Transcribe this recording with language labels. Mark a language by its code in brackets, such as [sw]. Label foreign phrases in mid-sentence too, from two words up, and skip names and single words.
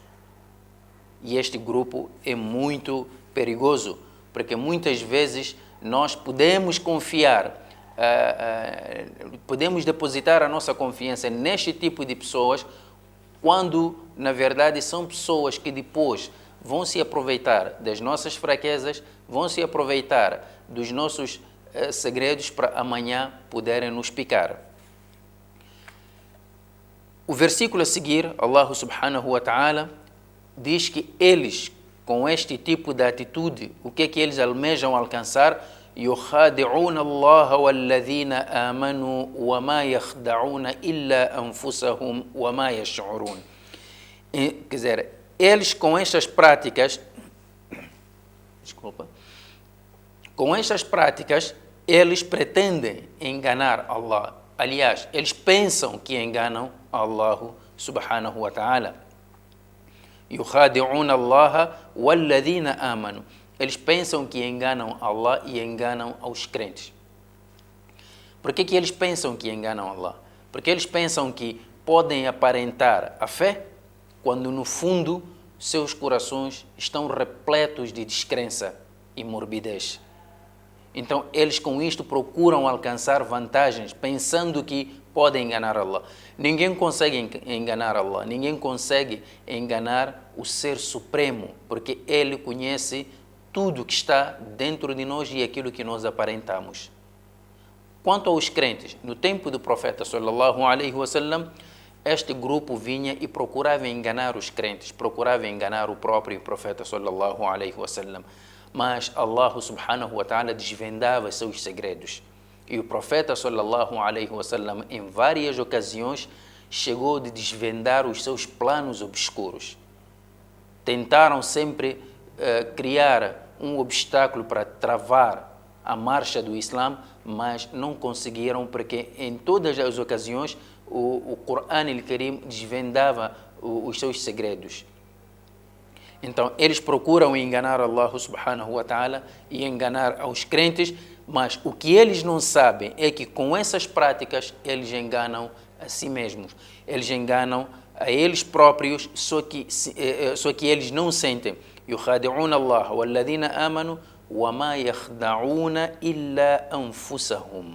[pt] E este grupo é muito perigoso, porque muitas vezes nós podemos confiar, podemos depositar a nossa confiança neste tipo de pessoas, quando na verdade são pessoas que depois vão se aproveitar das nossas fraquezas, vão se aproveitar dos nossos segredos para amanhã poderem nos picar. O versículo a seguir, [ar] الله سبحانه وتعالى [pt] diz que eles, com este tipo de atitude, o que é que eles almejam alcançar? [ar] يُخَادِعُونَ اللَّهَ وَالَّذِينَ آمَنُوا وَمَا يَخْدَعُونَ إِلَّا أَنفُسَهُمْ وَمَا يَشْعُرُونَ. [pt] Quer dizer, eles com estas práticas, com estas práticas, eles pretendem enganar Allah. Aliás, eles pensam que enganam [ar] الله سبحانه وتعالى. يُخَادِعُونَ اللَّهَ وَالَّذِينَ آمَنُوا. [pt] Eles pensam que enganam Allah e enganam aos crentes. Por que eles pensam que enganam Allah? Porque eles pensam que podem aparentar a fé, quando no fundo seus corações estão repletos de descrença e morbidez. Então eles com isto procuram alcançar vantagens, pensando que podem enganar Allah. Ninguém consegue enganar Allah, ninguém consegue enganar o Ser Supremo, porque Ele conhece tudo que está dentro de nós e aquilo que nós aparentamos. Quanto aos crentes, no tempo do profeta [ar] صلى الله عليه وسلم, [pt] este grupo vinha e procurava enganar os crentes, procurava enganar o próprio profeta [ar] صلى الله عليه وسلم. [pt] Mas [ar] الله سبحانه وتعالى [pt] desvendava seus segredos. E o profeta [ar] صلى الله عليه وسلم, [pt] em várias ocasiões, chegou de desvendar os seus planos obscuros. Tentaram sempre criar um obstáculo para travar a marcha do Islã, mas não conseguiram, porque em todas as ocasiões o Corão Al-Karim desvendava os seus segredos. Então, eles procuram enganar [ar] الله سبحانه وتعالى [pt] e enganar aos crentes, mas o que eles não sabem é que com essas práticas eles enganam a si mesmos. Eles enganam a eles próprios, só que eles não sentem. [ar] يُخَادِعُونَ اللَّهَ وَالَّذِينَ آمَنُوا وَمَا يَخْدَعُونَ إِلَّا أَنفُسَهُمْ.